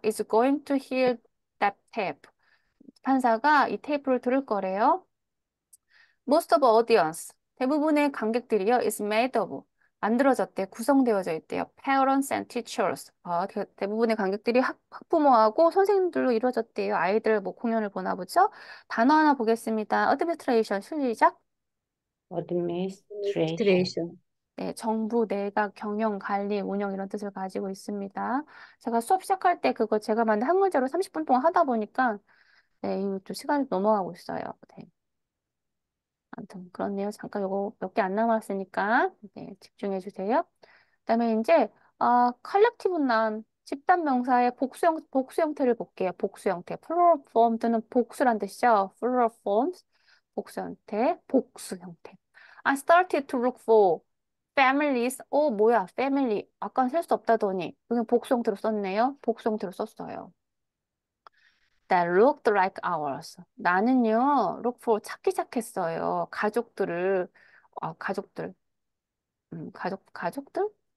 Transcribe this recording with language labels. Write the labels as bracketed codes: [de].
[en] is going to hear that tape. [ko] 판사가 이 테이프를 들을 거래요. [en] Most of audience. [ko] 대부분의 관객들이요. [en] is made of. [ko] 만들어졌대. 구성되어져 있대요. [en] Parents and teachers. [ko] 대부분의 관객들이 학부모하고 선생님들로 이루어졌대요. 아이들 뭐 공연을 보나 보죠? 단어 하나 보겠습니다. administration. 시작. [en] Administration. Administration. [ko] 네, 정부, 내각, 경영, 관리, 운영 이런 뜻을 가지고 있습니다. 제가 수업 시작할 때 그거 제가 만든 한글자로 30분 동안 하다 보니까 네, 이거 또 시간이 넘어가고 있어요. 네. 아무튼 그렇네요. 잠깐 요거 몇 개 안 남았으니까 네, 집중해 주세요. 그다음에 이제 컬렉티브 나운 집단 명사의 복수 형태를 볼게요. 복수 형태. plural forms는 복수란 뜻이죠. plural forms 복수 형태, 복수 형태. [en] I started to look for families. [ko] 뭐야, family. 아까 셀 수 없다더니 여기 복수 형태로 썼네요. 복수 형태로 썼어요. [en] That looked like ours. [ko] 나는요, look for 찾기 시작했어요. 가족들을, 가족들, 가족들?